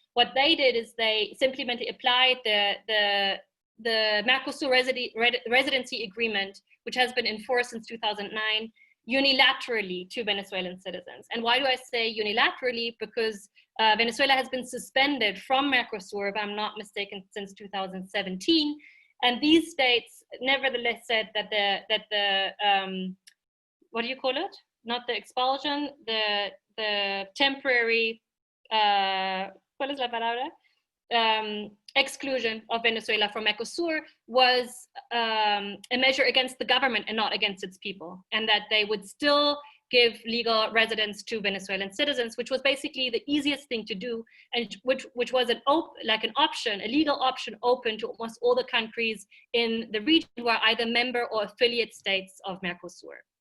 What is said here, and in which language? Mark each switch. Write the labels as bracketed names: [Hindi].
[English] What they did is they simply applied the Mercosur residency agreement, which has been enforced since 2009, unilaterally to Venezuelan citizens. And why do I say unilaterally? Because Venezuela has been suspended from Mercosur, if I'm not mistaken, since 2017. And these states nevertheless said that the what do you call it? Not the expulsion, the temporary, [Spanish] ¿cuál es la palabra? [English] Exclusion of Venezuela from Mercosur was a measure against the government and not against its people, and that they would still give legal residence to Venezuelan citizens, which was basically the easiest thing to do, and which was an option, a legal option open to almost all the countries in the region who are either member or affiliate states of Mercosur.